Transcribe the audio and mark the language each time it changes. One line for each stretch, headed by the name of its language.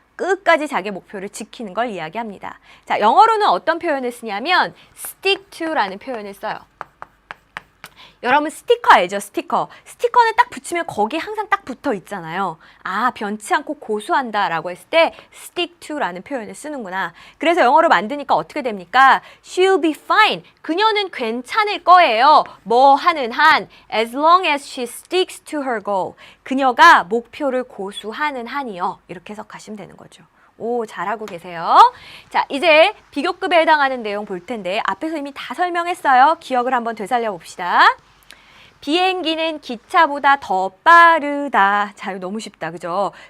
Korean: 끝까지 자기 목표를 지키는 걸 이야기합니다. 자, 영어로는 어떤 표현을 쓰냐면
English: stick to라는
Korean: 표현을 써요. 여러분 스티커 알죠? 스티커. 스티커는 딱 붙이면 거기 항상 딱 붙어 있잖아요. 변치 않고 고수한다라고 했을 때
English: stick to라는
Korean: 표현을 쓰는구나. 그래서 영어로 만드니까 어떻게 됩니까?
English: She'll be fine.
Korean: 그녀는 괜찮을 거예요. 뭐 하는 한
English: as long as she sticks to her goal.
Korean: 그녀가 목표를 고수하는 한이요. 이렇게 해석하시면 되는 거죠. 오, 잘하고 계세요. 자, 이제 비교급에 해당하는 내용 볼 텐데 앞에서 이미 다 설명했어요. 기억을 한번 되살려 봅시다. 비행기는 기차보다 더 빠르다. 자, 이거 너무 쉽다. 그죠?